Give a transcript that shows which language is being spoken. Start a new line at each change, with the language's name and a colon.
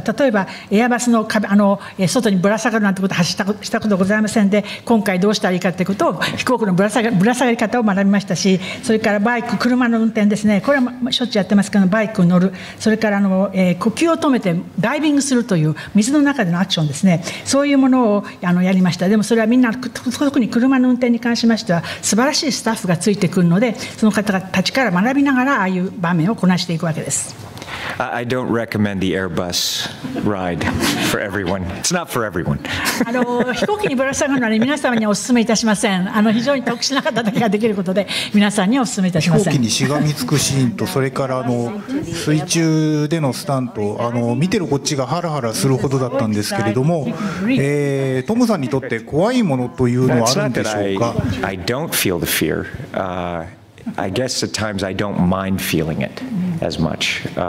Japanese: 例えばエアバスの外にぶら下がるなんてことはしたことございませんで、今回どうしたらいいかということを飛行機のぶら下がり方を学びましたし、それからバイク、車の運転ですね、これはしょっちゅうやってますけど、バイクに乗る、それから呼吸を止めてダイビングするという水の中でのアクションですね、そういうものをやりました。でもそれはみんな特に車の運転に関しましては素晴らしいスタッフがついてくるので、その方たちから学びながらああいう場面をこなしていくわけです。
English: I don't recommend the Airbus ride for everyone. It's not for everyone.
Japanese: 飛行機にぶら下がるのは皆様にはお勧めいたしません。非常に特殊な方だけができることで皆さんにはお勧めいたしません。飛行機にしがみつくシーンと、それから水中でのスタント、見てるこっちがハラハラするほどだったんですけれども、トムさんにとって怖いものというのはあるんでしょうか。
English: I don't feel the fear. I guess at times I don't mind feeling it as much.